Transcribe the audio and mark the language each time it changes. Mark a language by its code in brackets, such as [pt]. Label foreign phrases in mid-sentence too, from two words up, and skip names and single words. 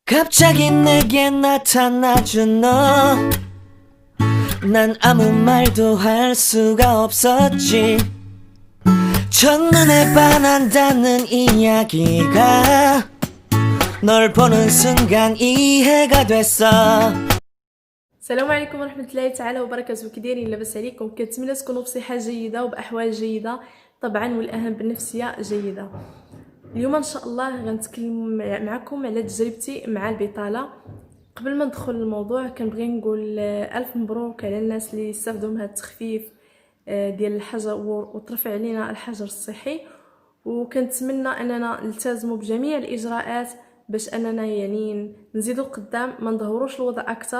[ko] 갑자기 내게 나타나준 너, 난 아무 말도 할 수가 없었지. 첫눈에 반한다는 이야기가 널 보는 순간 이해가 됐어. [ar] السلام عليكم ورحمة الله تعالى وبركاته. كي دايرين؟ لاباس عليكم؟ كنتمنى تكونوا بصحة جيدة وبأحوال جيدة طبعا، والأهم بالنفسية جيدة. اليوم إن شاء الله غنتكلم معكم على تجربتي مع البطالة. قبل ما ندخل الموضوع كنبغي نقول ألف مبروك على الناس اللي استافدوا من هذا التخفيف ديال الحجر وترفع علينا الحجر الصحي، وكنتمنى أننا نلتزموا بجميع الإجراءات باش أننا يعني نزيدوا قدام، ما ندهوروش الوضع أكثر.